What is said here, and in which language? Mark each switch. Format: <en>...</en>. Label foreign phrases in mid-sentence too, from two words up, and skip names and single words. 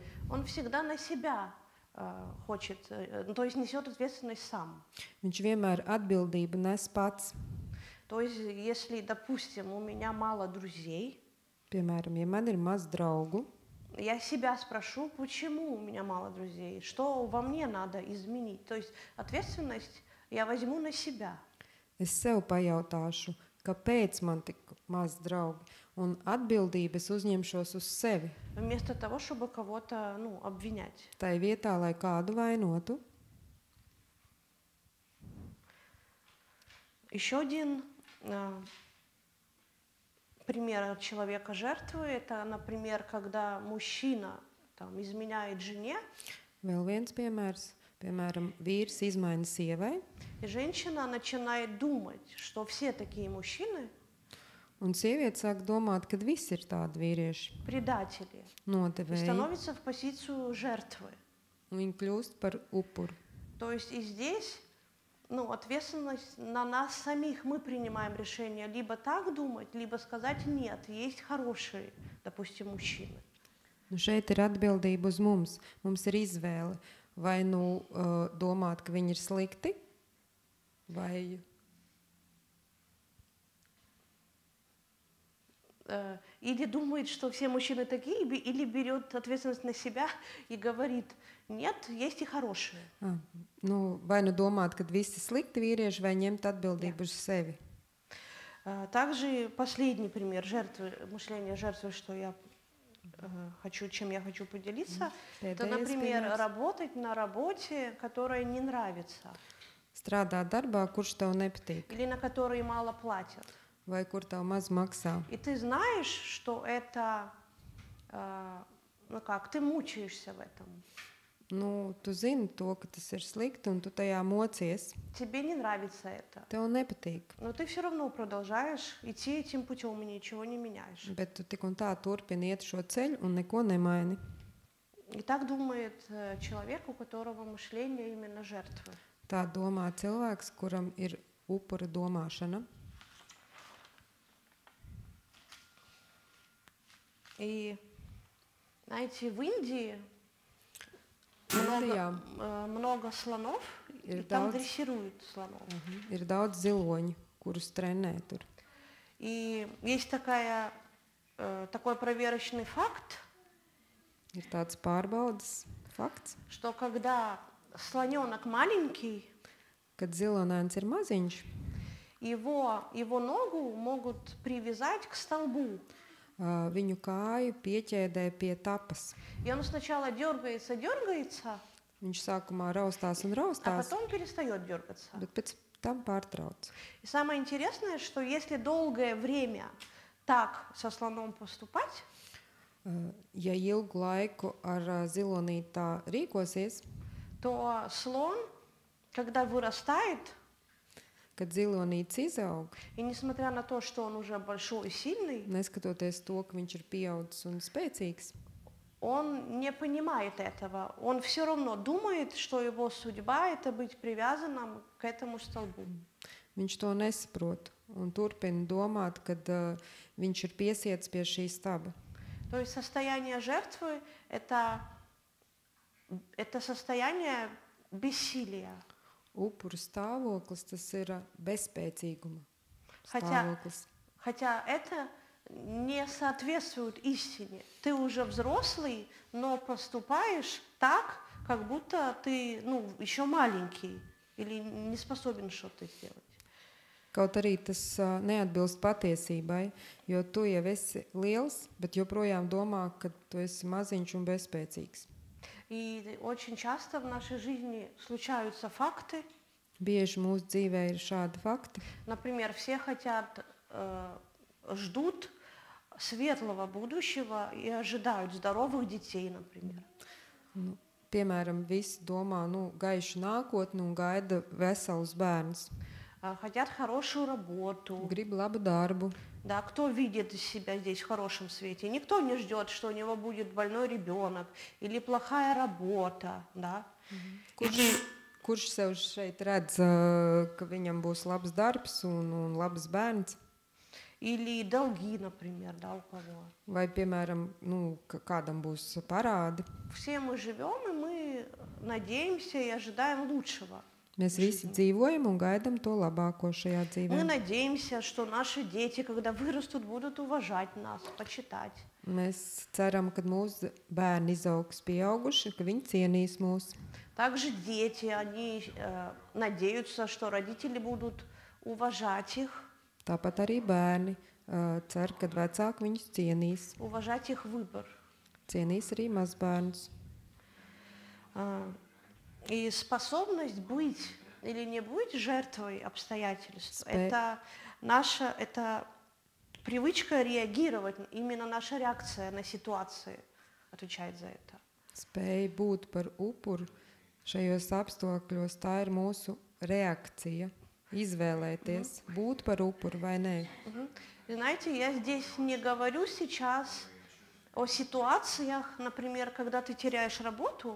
<ru>он всегда на себя хочет, то есть несет ответственность сам.</ru> <lv>viņš vienmēr atbildību nes pats.</lv> <ru>То есть, если, допустим, у меня мало друзей,</ru> <lv>Piemēram, ja man ir maz draugu,</lv> <ru>я себя спрошу, почему у меня мало друзей, что во мне надо изменить. То есть ответственность я возьму на себя.</ru> <lv>es sev pajautāšu, kāpēc man tik maz draugi, un atbildības uzņemšos uz sevi.</lv> <ru>Вместо того, чтобы кого-то обвинять.</ru> <lv>Tai vietā, lai kādu vainotu.</lv> <ru>Еще один пример человека жертвы, это, например, когда мужчина изменяет жене,</ru> <lv>Vēl viens piemērs, piemēram, vīrs izmaina sievai,</lv> <ru>и женщина начинает думать, что все такие мужчины</ru> <lv>un sieviete sāk domāt, ka visi ir tādi vīrieši,</lv> <ru>предатели, и</ru> <lv>nodevēji,</lv> <ru>становится в позицию жертвы.</ru> <lv>un viņi kļūst par upuru.</lv> <ru>То есть и здесь ответственность на нас самих. Мы принимаем решение либо так думать, либо сказать нет, есть хорошие, допустим, мужчины.</ru> <lv>Šeit ir atbildība uz mums. Mums ir izvēle vai domāt, ka viņi ir slikti, vai</lv> <ru>Или думает, что все мужчины такие, или берет ответственность на себя и говорит, нет, есть и хорошие.</ru> <lv>vai domāt, ka visi slikti vīrieši, vai ņemt atbildību uz sevi.</lv> <ru>Также последний пример мышления жертвы, чем я хочу поделиться, это, например, работать на работе, которая не нравится.</ru> <lv>Strādāt darbā, kurš tev nepatīk,</lv> <ru>Или на которой мало платят.</ru> <lv>vai kur tev maz maksā.</lv> <ru>И ты знаешь, что это, ты мучаешься в этом.</ru> <lv>Tu zini to, ka tas ir slikti, un tu tajā mocies.</lv> <ru>Тебе не нравится это.</ru> <lv>Tev nepatīk,</lv> <ru>Но ты все равно продолжаешь идти этим путем и ничего не меняешь.</ru> <lv>bet tu tik un tā turpini iet šo ceļu un neko nemaini.</lv> <ru>И так думает человек, у которого мышление именно жертвы.</ru> <lv>Tā domā cilvēks, kuram ir upura domāšana.</lv> <ru>И, знаете, в Индии много слонов, и там дрессируют слонов.</ru> <lv>Ir daudz ziloņu, kurus trenē tur.</lv> <ru>И есть такая такой проверочный факт,</ru> <lv>Ir tāds pārbaudas fakts,</lv> <ru>что когда слоненок маленький,</ru> <lv>kad zilonēns ir maziņš,</lv> <ru>его ногу могут привязать к столбу.</ru> <lv>Viņu kāju pieķēdē pie tapas.</lv> <ru>И он сначала дергается,</ru> <lv>Viņš sākumā raustās un</lv> <ru>а</ru> <lv>raustās,</lv> <ru>потом перестает дергаться.</ru> <lv>bet pēc tam pārtrauc.</lv> <ru>И самое интересное, что если долгое время так со слоном поступать,</ru> <lv>Ja ilgu laiku ar zilonīti tā rīkosies,</lv> <ru>то слон, когда вырастает,</ru> <lv>kad zilonītis izaug,</lv> <ru>и несмотря на то, что он уже большой и сильный,</ru> <lv>neskatoties to, ka viņš ir pieaudzis un spēcīgs,</lv> <ru>он не понимает этого. Он все равно думает, что его судьба – это быть привязанным к этому столбу.</ru> <lv>viņš to nesaprot un turpina domāt, kad viņš ir piesiets pie šī staba.</lv> <ru>То есть состояние жертвы – это состояние бессилия.</ru> <lv>Upuru stāvoklis, tas ir bezspēcīguma</lv> <ru>Хотя,</ru> <lv>stāvoklis.</lv> <ru>хотя это не соответствует истине. Ты уже взрослый, но поступаешь так, как будто ты еще маленький или не способен что-то сделать.</ru> <lv>Kaut arī tas neatbilst patiesībai, jo tu jau esi liels, bet joprojām domā, ka tu esi maziņš un bezspēcīgs.</lv> <ru>И очень часто в нашей жизни случаются факты.</ru> <lv>Bieži mūsu dzīvē ir šādi fakti.</lv> <ru>Например, все ждут светлого будущего и ожидают здоровых детей, например.</ru> <lv>Piemēram, visi domā, gaišu nākotni un gaida veselus bērnus.</lv> <ru>Хотят хорошую работу.</ru> <lv>Grib labu darbu.</lv> <ru>Да, кто видит себя здесь в хорошем свете? Никто не ждет, что у него будет больной ребенок или плохая работа, да?</ru> <lv>Kurš sev šeit redz, ka viņam būs labs darbs un labs bērns?</lv> <ru>Или долги, например, да, у кого?</ru> <lv>Vai, piemēram, kādam būs parādi?</lv> <ru>Все мы живем, и мы надеемся и ожидаем лучшего.</ru> <lv>Mēs visi dzīvojam un gaidām to labāko šajā dzīvē.</lv> <ru>Мы надеемся, что наши дети, когда вырастут, будут уважать нас, почитать.</ru> <lv>Mēs ceram, ka mūsu bērni izaugs pieauguši, ka viņi cienīs mūs.</lv> <ru>Также дети, они надеются, что родители будут уважать их.</ru> <lv>Tāpat arī bērni cer, ka vecāki viņus cienīs.</lv> <ru>Уважать их выбор.</ru> <lv>Cienīs arī mazbērnus.</lv> <ru>И способность быть или не быть жертвой обстоятельств, это привычка реагировать, именно наша реакция на ситуации отвечает за это.</ru> <lv>Spēja būt par upuru šajos apstākļos, tā ir mūsu reakcija, izvēlēties, būt par upuru vai nē.</lv> <ru>Знаете, я здесь не говорю сейчас о ситуациях, например, когда ты теряешь работу.</ru>